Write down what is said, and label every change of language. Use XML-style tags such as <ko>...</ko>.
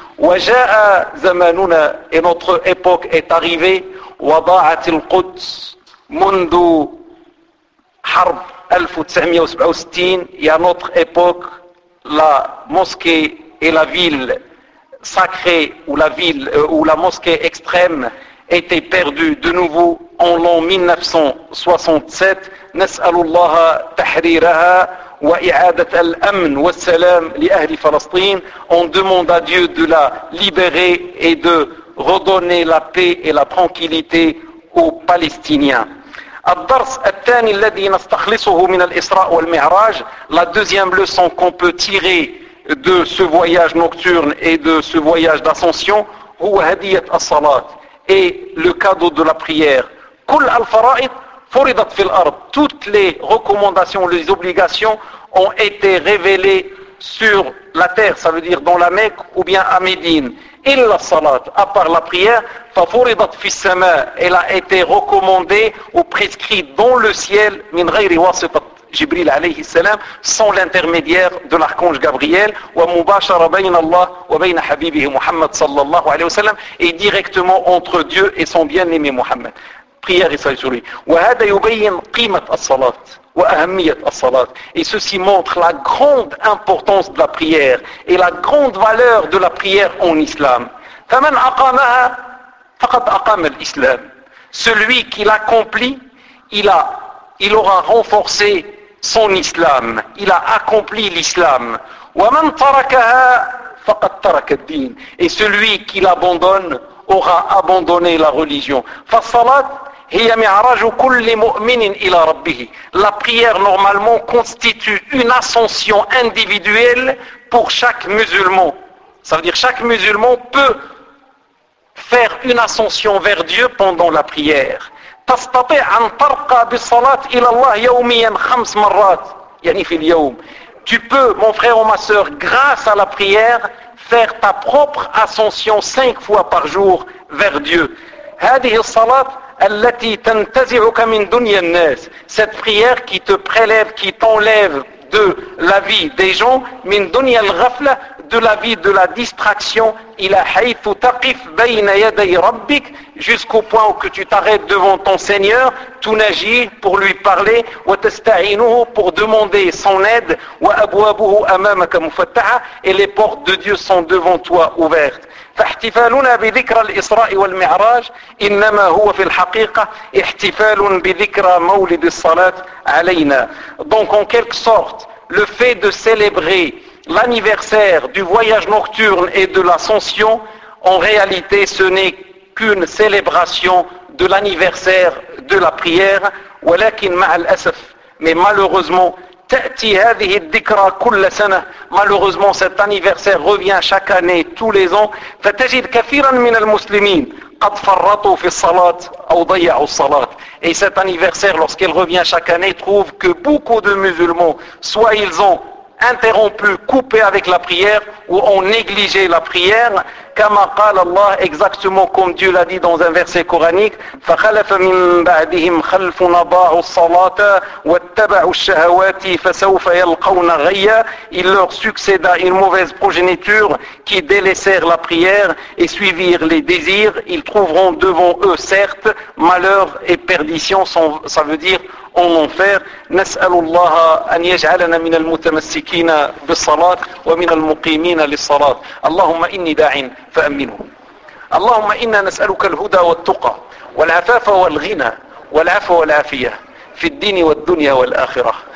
<ar>Wa ja'a zamanuna,</ar> <fr>et notre époque est arrivée,</fr> <ar>wa da'at al-quds منذ حرب 1967,</ar> <fr>et à notre époque, la mosquée et la ville sacrée ou la mosquée extrême étaient perdues de nouveau en l'an 1967.</fr> <ar>نسأل الله تحريرها وإعادة الأمن والسلام لأهل فلسطين.</ar> <fr>On demande à Dieu de la libérer et de redonner la paix et la tranquillité aux Palestiniens.</fr> <ar>الدرس الثاني الذي نستخلصه من الإسراء والمعراج,</ar> <fr>la deuxième leçon qu'on peut tirer de ce voyage nocturne et de ce voyage d'ascension,</fr> <ar>هو هدية الصلاة,</ar> <fr>et le cadeau de la prière.</fr> <ar>كل الفرائض فرضت في الأرض,</ar> <fr>toutes les recommandations, les obligations ont été révélées sur la terre, ça veut dire dans la Mecque ou bien à Médine.</fr> <ar>إلا الصلاة,</ar> <fr>à part la prière,</fr> <ar>ففرضت في السماء,</ar> <fr>elle a été recommandée ou prescrite dans le ciel,</fr> <ar>من غير واسطة جبريل عليه السلام,</ar> <fr>sans l'intermédiaire de l'archange Gabriel,</fr> <ar>ومباشرة بين الله وبين حبيبه محمد صلى الله عليه وسلم,</ar> <fr>et directement entre Dieu et son bien-aimé Mohammed. Prière et salut.</fr> <ar>وهذا يبين قيمة الصلاة وأهمية الصلاة.</ar> <fr>Et ceci montre la grande importance de la prière et la grande valeur de la prière en islam.</fr> <ar>فمن أقامها فقد أقام الإسلام.</ar> <fr>Celui qui l'accomplit, il aura renforcé son islam. Il a accompli l'islam.</fr> <ar>ومن تركها فقد ترك الدين.</ar> <fr>Et celui qui l'abandonne aura abandonné la religion.</fr> <ar>فالصلاة هي معراج كل مؤمن إلى ربه.</ar> <fr>La prière normalement constitue une ascension individuelle pour chaque musulman. Ça veut dire chaque musulman peut faire une ascension vers Dieu pendant la prière.</fr> <ar>تستطيع أن ترقى بالصلاة إلى الله يوميا خمس مرات يعني في اليوم.</ar> <fr>Tu peux, mon frère ou ma sœur, grâce à la prière, faire ta propre ascension cinq fois par jour vers Dieu.</fr> <ar>هذه الصلاة التي تنتزعك من دنيا الناس,</ar> <fr>cette prière qui te prélève, qui t'enlève de la vie des gens,</fr> <ar>من دنيا الغفلة,</ar> <fr>de la vie de la distraction,</fr> <ar>إلى حيث تقف بين يدي ربك,</ar> <fr>jusqu'au point où que tu t'arrêtes devant ton Seigneur,</fr> <ar>تنجي,</ar> <fr>pour lui parler,</fr> <ar>وتستعينه,</ar> <fr>pour demander son aide,</fr> <ar>وأبوابه أمامك مفتحة,</ar> <fr>et les portes de Dieu sont devant toi ouvertes.</fr> <ar>فاحتفالنا بذكرى الإسراء والمعراج إنما هو في الحقيقة احتفال بذكرى مولد الصلاة علينا.</ar> <fr>Donc en quelque sorte, le fait de célébrer l'anniversaire du voyage nocturne et de l'ascension, en réalité ce n'est qu'une célébration de l'anniversaire de la prière.</fr> <ar>ولكن مع الأسف,</ar> <fr>mais malheureusement,</fr> <ar>تأتي هذه الذكرى كل سنة,</ar> <fr>malheureusement cet anniversaire revient chaque année, tous les ans.</fr> <ar>فتجد كثيرا من المسلمين قد فرطوا في الصلاة أو ضيعوا الصلاة.</ar> <fr>Et cet anniversaire, lorsqu'il revient chaque année, trouve que beaucoup de musulmans, soit ils ont interrompu, coupé avec la prière, ou ont négligé la prière,</fr> <ar>كما قال الله,</ar> <fr>exactement comme Dieu l'a dit dans un verset coranique,</fr> <ar>فخلف من بعدهم خلف نضاعوا الصلاة واتبعوا الشهوات فسوف يلقون غيا.</ar> <fr>Il leur succéda une mauvaise progéniture qui délaissèrent la prière et suivirent les désirs. Ils trouveront devant eux certes malheur et perdition, ça veut dire en enfer.</fr> <ar>نسأل الله أن يجعلنا من المتمسكين بالصلاة ومن المقيمين للصلاة. اللهم إني داعٍ فأمنه. اللهم إنا نسألك الهدى والتقى والعفاف والغنى والعفو والعافية في الدين والدنيا والآخرة.</ar>